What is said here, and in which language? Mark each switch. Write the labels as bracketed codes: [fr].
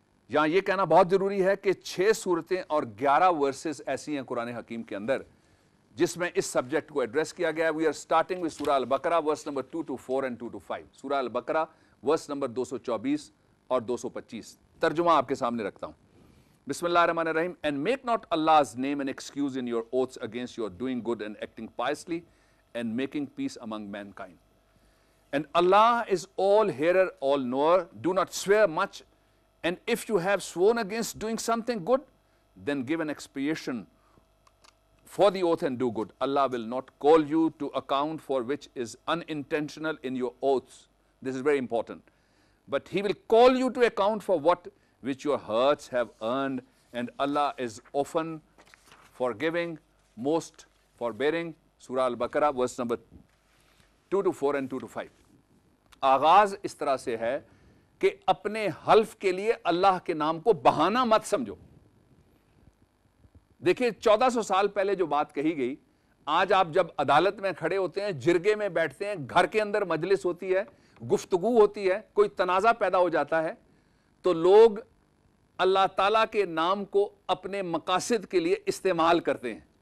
[ur] یہاں یہ کہنا بہت ضروری ہے کہ 6 صورتیں اور 11 ورسز ایسی ہیں قرآن حکیم کے اندر جس میں اس سبجیکٹ کو ایڈریس کیا گیا ہے. [en] We are starting with سورہ البقرہ verse number 2 to 4 and 2 to 5. [ur] سورہ البقرہ ورس نمبر 224 اور 225. ترجمہ آپ کے سامنے رکھتا ہوں. [ar] بسم اللہ الرحمن الرحیم. [en] And make not Allah's name an excuse in your oaths against your doing good and acting piously and making peace among mankind. And Allah is all hearer, all knower. Do not swear much. And if you have sworn against doing something good, then give an expiation for the oath and do good. Allah will not call you to account for which is unintentional in your oaths. This is very important. But He will call you to account for what which your hearts have earned. And Allah is often forgiving, most forbearing. Surah Al-Baqarah, verse number 2 to 4 and 2 to 5. [ur] آغاز اس طرح سے ہے کہ اپنے حلف کے لیے اللہ کے نام کو بہانہ مت سمجھو. دیکھیں 1400 سال پہلے جو بات کہی گئی, آج آپ جب عدالت میں کھڑے ہوتے ہیں, جرگے میں بیٹھتے ہیں, گھر کے اندر مجلس ہوتی ہے, گفتگو ہوتی ہے, کوئی تنازع پیدا ہو جاتا ہے, تو لوگ اللہ تعالیٰ کے نام کو اپنے مقاصد کے لیے استعمال کرتے ہیں.